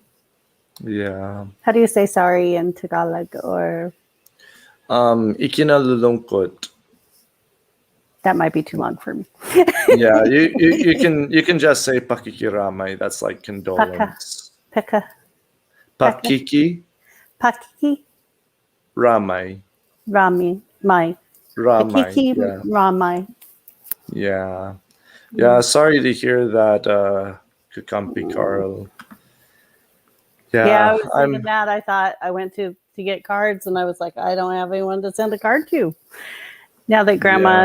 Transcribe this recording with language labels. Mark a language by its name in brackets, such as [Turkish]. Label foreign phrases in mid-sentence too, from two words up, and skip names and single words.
[English] Yeah. How do you say sorry in Tagalog? Or Ikinalulungkot. that might be too long for me. Yeah, you can just say pakikiramay. That's like condolence. Pekka. Pakiki Pakiki. ramay. Rami. Mai. Ramay. Pakiki Yeah. Ramai. Yeah. Yeah, sorry to hear that, Kakampi Carl. Yeah, I was I'm thinking that. I thought I went to get cards and I was like, I don't have anyone to send a card to. Now that Grandma